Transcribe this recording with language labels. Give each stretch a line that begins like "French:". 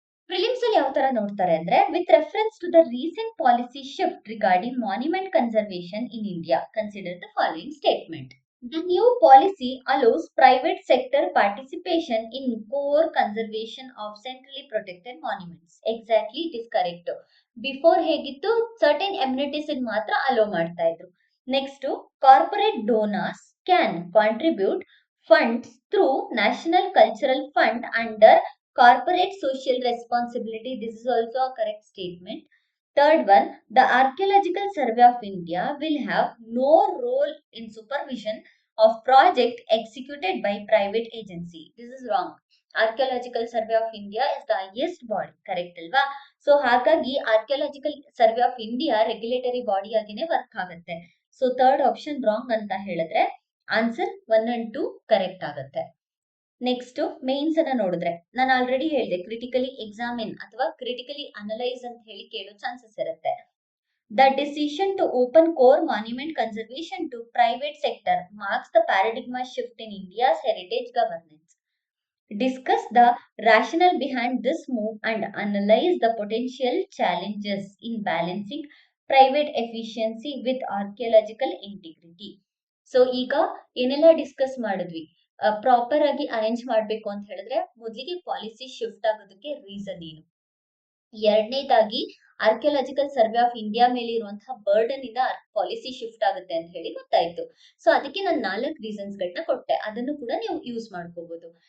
Kannada: Prelims ಅಲ್ಲಿ ಯಾವ ತರ ನೋಡ್ತಾರೆ ಅಂದ್ರೆ
English: With reference to the recent policy shift regarding monument conservation in India consider the following statement. The new policy allows private sector participation in core conservation of centrally protected monuments. Exactly, it is correct.
Kannada: Before ಹೇಗಿತ್ತು certain amenities ಮಾತ್ರ allow ಮಾಡ್ತಾ ಇದ್ರು.
English: Next, corporate donors can contribute funds through National Cultural Fund under corporate social responsibility. This is also a correct statement. Third one, the Archaeological Survey of India will have no role in supervision of project executed by private agency. This is wrong. Archaeological Survey of India is the highest body. Correct alva?
Kannada: So ಹಾಗಾಗಿ Archaeological Survey of India regulatory body ಆಗಿನೇ work ಆಗುತ್ತೆ. So third option wrong ಅಂತ ಹೇಳಿದ್ರೆ answer 1 and 2 correct ಆಗುತ್ತೆ. Next mains ಅನ್ನ ನೋಡಿದ್ರೆ ನಾನು already ಹೇಳಿದೆ critically examine ಅಥವಾ ಕ್ರಿಟಿಕಲಿ ಅನಲೈಸ್ ಅಂತ ಹೇಳಿ ಕೇಳೋ ಚಾನ್ಸಸ್ ಇರುತ್ತೆ.
English: The decision to open core monument conservation to private sector marks the paradigm shift in India's heritage governance. Discuss the rationale behind this move and analyze the potential challenges in balancing private efficiency with archaeological integrity.
Kannada: So ಈಗ ಏನೆಲ್ಲ discuss ಮಾಡಿದ್ವಿ, proper ಆಗಿ arrange ಮಾಡಬೇಕು ಅಂತ ಹೇಳಿದ್ರೆ ಮೊದಲಿಗೆ policy shift ಆಗೋದಕ್ಕೆ reason ಏನು, ಎರಡನೇದಾಗಿ ಆರ್ಕಿಯಾಲಜಿಕಲ್ ಸರ್ವೆ ಆಫ್ ಇಂಡಿಯಾ ಮೇಲೆ ಇರುವಂತಹ ಬರ್ಡನ್ ಇಂದ ಪಾಲಿಸಿ ಶಿಫ್ಟ್ ಆಗುತ್ತೆ ಅಂತ ಹೇಳಿ ಗೊತ್ತಾಯ್ತು. ಸೊ ಅದಕ್ಕೆ ನಾನು 4 ರೀಸನ್ಸ್ ಗಳನ್ನ ಕೊಟ್ಟೆ, ಅದನ್ನು ಕೂಡ ನೀವು ಯೂಸ್ ಮಾಡ್ಕೋಬಹುದು.